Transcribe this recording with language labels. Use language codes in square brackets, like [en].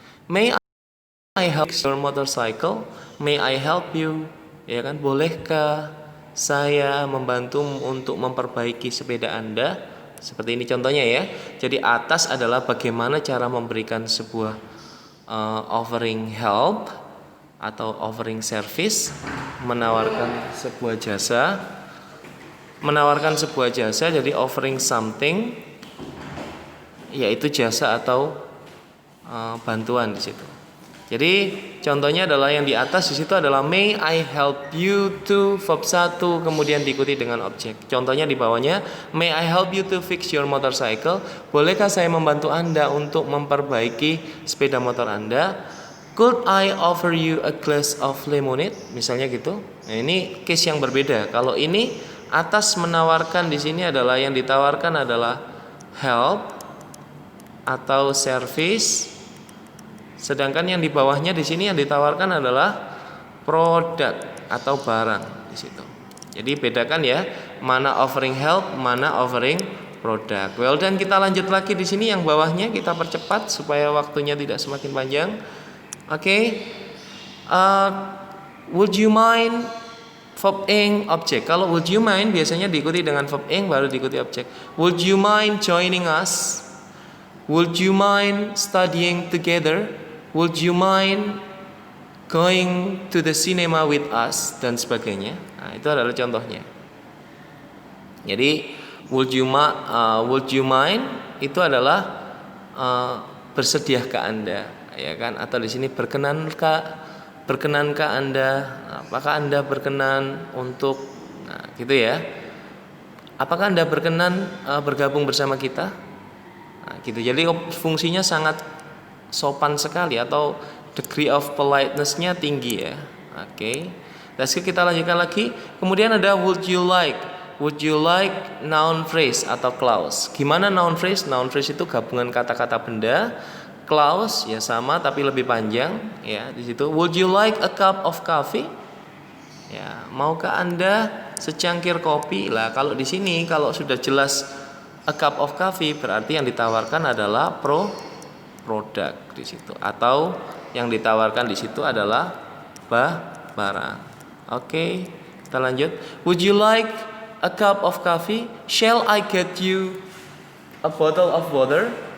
[en] May I help your motorcycle? May I help you? [id] Ya kan, bolehkah saya membantumu untuk memperbaiki sepeda Anda? Seperti ini contohnya ya. Jadi atas adalah bagaimana cara memberikan sebuah [en] offering help [id] atau [en] offering service, [id] menawarkan sebuah jasa. Menawarkan sebuah jasa, jadi [en] offering something, [id] yaitu jasa atau bantuan di situ. Jadi contohnya adalah yang di atas di situ adalah [en] may I help you to verb 1 [id] kemudian diikuti dengan objek. Contohnya di bawahnya [en] may I help you to fix your motorcycle. [id] Bolehkah saya membantu Anda untuk memperbaiki sepeda motor Anda? [en] Could I offer you a glass of lemonade? [id] Misalnya gitu. Nah, ini case yang berbeda. Kalau ini atas menawarkan di sini adalah yang ditawarkan adalah help atau service. Sedangkan yang di bawahnya di sini yang ditawarkan adalah produk atau barang di situ. Jadi bedakan ya, mana [en] offering help, [id] mana offering produk. Well, dan kita lanjut lagi di sini yang bawahnya kita percepat supaya waktunya tidak semakin panjang. [en] Oke. Would you mind verb ing objek. [id] Kalau [en] would you mind [id] biasanya diikuti dengan verb ing baru diikuti objek. [en] Would you mind joining us? Would you mind studying together? Would you mind going to the cinema with us? [id] Dan sebagainya. Nah, itu adalah contohnya. Jadi [en] would you mind [id] itu adalah bersediakah Anda, ya kan? Atau di sini berkenankah Anda? Apakah Anda berkenan untuk, nah, gitu ya? Apakah Anda berkenan bergabung bersama kita? Nah, gitu. Jadi fungsinya sangat sopan sekali atau [en] degree of politeness-nya [id] tinggi ya. Oke. Terus kita lanjutkan lagi. Kemudian ada [en] would you like. Would you like noun phrase atau clause. Gimana noun phrase? [id] Noun phrase itu gabungan kata-kata benda. Clause ya sama tapi lebih panjang ya di situ. [en] Would you like a cup of coffee? [id] Ya, maukah Anda secangkir kopi? Lah, kalau di sini kalau sudah jelas [en] a cup of coffee [id] berarti yang ditawarkan adalah produk di situ atau yang ditawarkan di situ adalah barang. Oke, kita lanjut. [en] Would you like a cup of coffee? Shall I get you a bottle of water?